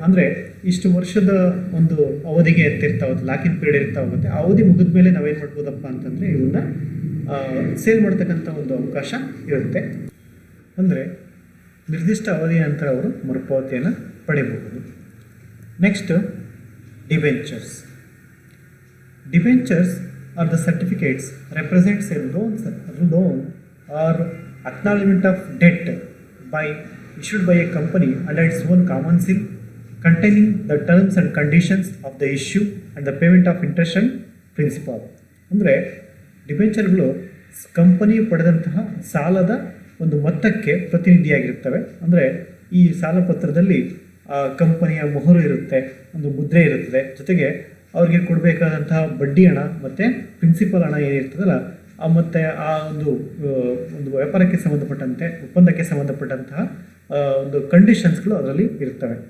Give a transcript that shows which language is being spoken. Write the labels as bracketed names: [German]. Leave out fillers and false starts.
[Kannada] ಅಂದರೆ ಇಷ್ಟು ವರ್ಷದ ಒಂದು ಅವಧಿಗೆ ಇರ್ತಾವೆ, ಲಾಕ್-ಇನ್ ಪೀರಿಯಡ್ ಇರ್ತಾ ಹೋಗುತ್ತೆ. ಆ ಅವಧಿ ಮುಗಿದ ಮೇಲೆ ನಾವೇನು ಮಾಡ್ಬೋದಪ್ಪ ಅಂತಂದರೆ ಇವನ್ನ ಸೇಲ್ ಮಾಡ್ತಕ್ಕಂಥ ಒಂದು ಅವಕಾಶ ಇರುತ್ತೆ. ಅಂದರೆ ನಿರ್ದಿಷ್ಟ ಅವಧಿಯ ನಂತರ ಅವರು ಮರುಪಾವತಿಯನ್ನು ಪಡೆಯಬಹುದು. [English] Next, debentures. Debentures are the certificates represents a loan or acknowledgement of debt issued by a company under its own common seal, containing the terms and conditions of the issue and the payment of interest and principal. [Kannada] ಅಂದರೆ ಡಿಬೆಂಚರ್ಗಳು company ಪಡೆದಂತಹ ಸಾಲದ ಒಂದು ಮೊತ್ತಕ್ಕೆ ಪ್ರತಿನಿಧಿಯಾಗಿರ್ತವೆ. ಅಂದರೆ ಈ ಸಾಲಪತ್ರದಲ್ಲಿ ಕಂಪನಿಯ ಮೊಹರು ಇರುತ್ತೆ, ಒಂದು ಮುದ್ರೆ ಇರುತ್ತದೆ, ಜೊತೆಗೆ ಅವ್ರಿಗೆ ಕೊಡಬೇಕಾದಂತಹ ಬಡ್ಡಿ ಹಣ ಮತ್ತು ಪ್ರಿನ್ಸಿಪಲ್ ಹಣ ಏನಿರ್ತದಲ್ಲ ಮತ್ತು ಆ ಒಂದು ವ್ಯಾಪಾರಕ್ಕೆ ಸಂಬಂಧಪಟ್ಟಂತೆ, ಒಪ್ಪಂದಕ್ಕೆ ಸಂಬಂಧಪಟ್ಟಂತಹ ಒಂದು ಕಂಡೀಷನ್ಸ್ಗಳು ಅದರಲ್ಲಿ ಇರ್ತವೆ.